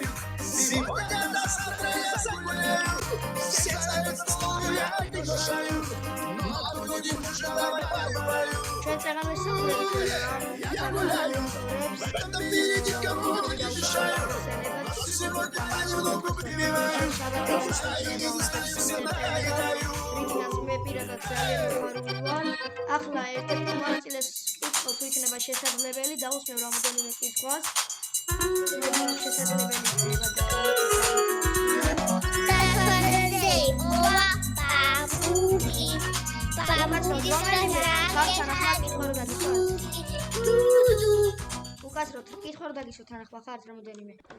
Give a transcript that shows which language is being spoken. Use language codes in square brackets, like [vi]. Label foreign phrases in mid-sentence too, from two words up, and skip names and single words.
[ru] Сегодня до завтра я загуляю. Все знают, что я приглашаю. Но будем уже баю-баю. Я гуляю, в этом мире никому не мешаю. Сегодня я немного прибиваю. [ka] ახლა ერთ-ერთი მონაწილეს კითხვა თუ იქნება შესაძლებელი დაუსმევ რამოდენიმე კითხვას. შესაძლებელი იქნება და უკაცროთ კითხვა რა დაგისვათ თანახმა ხართ რამოდენიმე?